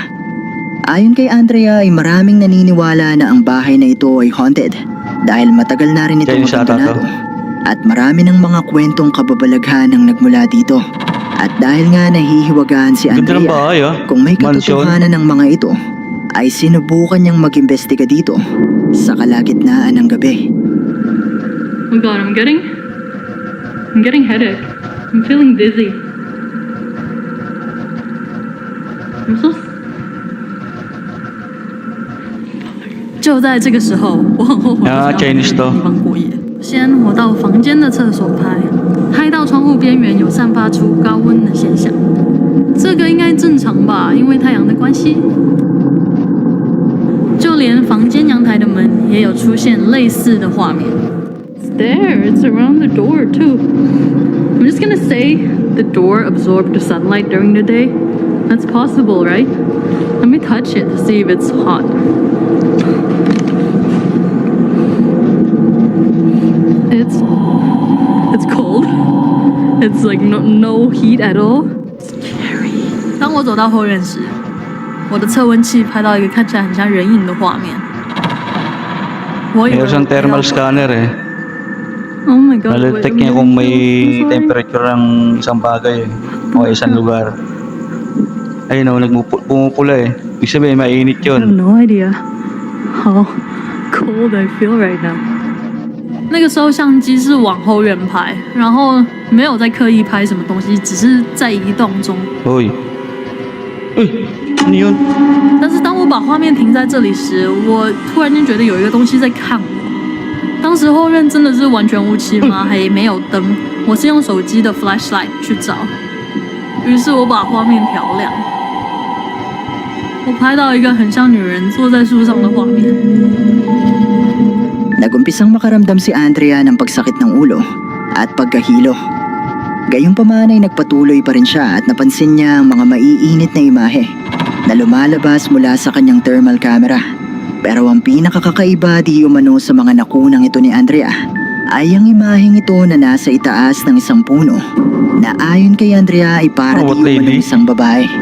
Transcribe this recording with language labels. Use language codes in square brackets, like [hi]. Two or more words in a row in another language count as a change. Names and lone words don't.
[tl] Ayon kay Andrea ay maraming naniniwala na ang bahay na ito ay haunted dahil matagal na rin itong abandonado at marami ng mga kwentong kababalaghan ang nagmula dito. At dahil nga nahihiwagaan si Andrea kung may katotohanan ng mga ito, ay sinubukan niyang mag-imbestiga dito sa kalagitnaan ng gabi. [en] Oh my god, I'm getting headache. I'm feeling dizzy. I'm so [zh] 就在这个时候，我很后悔不要在这个地方过夜。先我到房间的厕所拍到窗户边缘有散发出高温的现象，这个应该正常吧，因为太阳的关系。就连房间阳台的门也有出现类似的画面。 [en] It's there. It's around the door too. I'm just gonna say the door absorbed the sunlight during the day. That's possible, right? Let me touch it to see if it's hot. It's cold. It's like no heat at all. Scary. [zh] 当我走到后院时，我的测温器拍到一个看起来很像人影的画面。我以为 [tl] Meron siyang [en] thermal scanner [tl] eh. [en] Oh my god. [tl] Nalidetect niya kung may temperature ng isang bagay o isang lugar. Ayun o, pumupula eh. Ibig sabihin, mainit [en] I have [tl] yun. [en] no idea how cold I feel right now. [zh] 那个时候相机是往后院拍，然后没有在刻意拍什么东西，只是在移动中。 [tl] Uy. Uy, ano yun? [zh] 但是当我把画面停在这里时，我突然间觉得有一个东西在看我。当时后院真的是完全乌漆嘛黑，没有灯，我是用手机的 flashlight 去照。于是我把画面调亮，我拍到一个很像女人坐在树上的画面。 [tl] Nagumpisang makaramdam si Andrea ng pagsakit ng ulo at pagkahilo. Gayunpaman ay nagpatuloy pa rin siya at napansin niya ang mga maiinit na imahe na lumalabas mula sa kanyang [en] thermal camera. [tl] Pero ang pinakakakaiba di umano sa mga nakunang ito ni Andrea ay ang imaheng ito na nasa itaas ng isang puno na ayon kay Andrea ay para di umano isang babae.